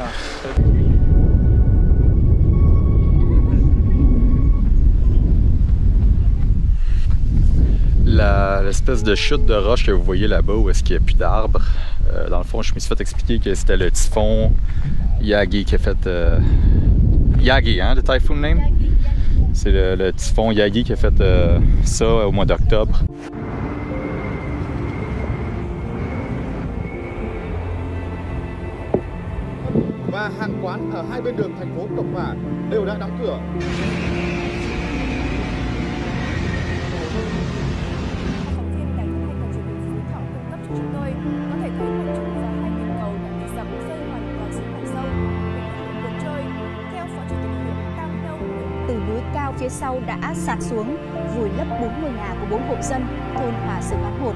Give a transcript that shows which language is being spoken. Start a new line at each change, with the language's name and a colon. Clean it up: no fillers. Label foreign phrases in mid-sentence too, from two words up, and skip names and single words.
French: L'espèce de chute de roche que vous voyez là-bas où est-ce qu'il n'y a plus d'arbres, dans le fond, je me suis fait expliquer que c'était le typhon Yagi qui a fait... Yagi, hein, le
English: typhoon name?
French: C'est le typhon Yagi qui a fait ça au mois d'octobre.
Vietnamese: Và hàng quán ở hai bên đường thành phố Cộng Hòa đều đã đóng cửa. Từ núi cao phía sau đã sạt xuống, vùi lấp 4 ngôi nhà của 4 hộ dân thôn Hòa Sơn Bán 1.